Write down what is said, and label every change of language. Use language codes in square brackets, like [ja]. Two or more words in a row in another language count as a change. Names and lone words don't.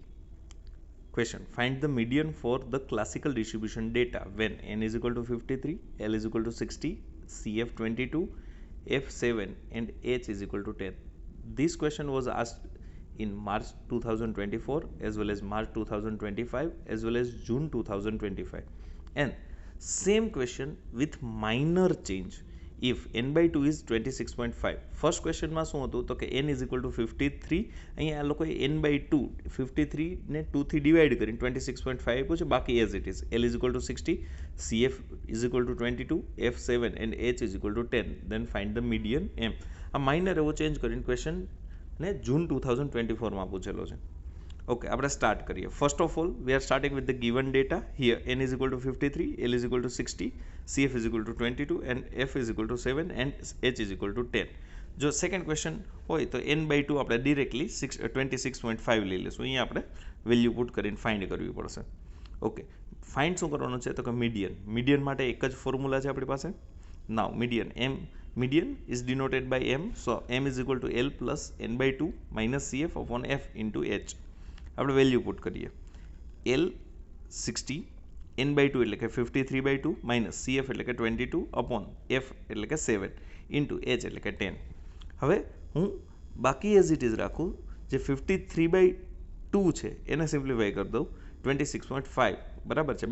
[en] Question: find the median for the classical distribution data when n is equal to 53, L is equal to 60, CF 22, F 7 and H is equal to 10. This question was asked in March 2024 as well as March 2025 as well as June 2025, and same question with minor change if n by 2 is 26.5. [gu] ફર્સ્ટ ક્વેશ્ચનમાં શું હતું તો કે [en] n is equal to 53, [gu] અહીંયા આ લોકોએ [en] n by 2 [gu] 53 ને 2 થી ડિવાઈડ કરીને 26.5 આપ્યું છે, બાકી [en] as it is. L is equal to 60, CF is equal to 22, F7 and H is equal to 10. Then find the median M. [gu] આ માઇનર એવો ચેન્જ કરીને ક્વેશ્ચન ને જૂન 2024માં પૂછેલો છે. ઓકે, આપણે સ્ટાર્ટ કરીએ. [en] First of all we are starting with the given data. હિયર n is equal to 53, L is equal to 60, CF is equal to 22 and F is equal to 7 and H is equal to 10. [gu] જો સેકન્ડ ક્વેશ્ચન હોય તો [en] n by 2 [gu] આપણે ડિરેક્ટલી 26.5 લઈ લઈશું. અહીંયા આપણે [en] value put [gu] કરીને ફાઇન્ડ કરવી પડશે. ઓકે, ફાઇન્ડ શું કરવાનું છે તો કે મીડિયન. મીડિયન માટે એક જ ફોર્મ્યુલા છે આપણી પાસે. [en] now median median is denoted by m, so m is equal to L plus n by 2 minus CF upon F into H. [gu] આપણે [en] value put [gu] કરીએ. L 60, [en] n by 2 [gu] એટલે કે [en] 53 by 2 minus CF [gu] એટલે કે [en] 22 upon F [gu] એટલે કે [en] 7 into H [gu] એટલે કે 10. હવે હું બાકી [en] as it is [gu] રાખું, જે [en] 53 by 2 [gu] છે એને સિમ્પ્લિફાઈ કરી દઉં 26.5, બરાબર છે.